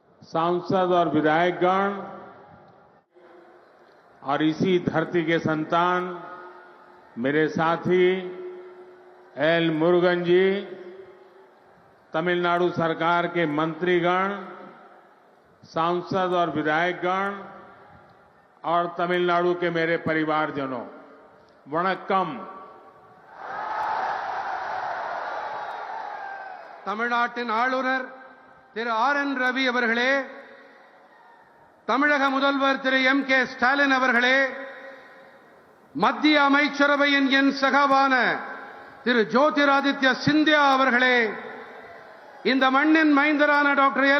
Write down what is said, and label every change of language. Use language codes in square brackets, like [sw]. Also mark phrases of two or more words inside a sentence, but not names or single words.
[hi] सांसद और विधायकगण और इसी धरती के संतान मेरे साथी एल मुरुगन जी, तमिलनाडु सरकार के मंत्रीगण, सांसद और विधायकगण और तमिलनाडु के मेरे परिवारजनों, वणक्कम। [ta] தமிழ்நாட்டின் ஆளுநர் திரு ஆர்.என். ரவி அவர்களே, தமிழக முதல்வர் திரு எம்.கே. ஸ்டாலின் அவர்களே, மத்திய அமைச்சரவையின் என் சகாவான திரு ஜோதிராதித்ய சிந்தியா அவர்களே, இந்த மண்ணின் மைந்தரான டாக்டர் எல்.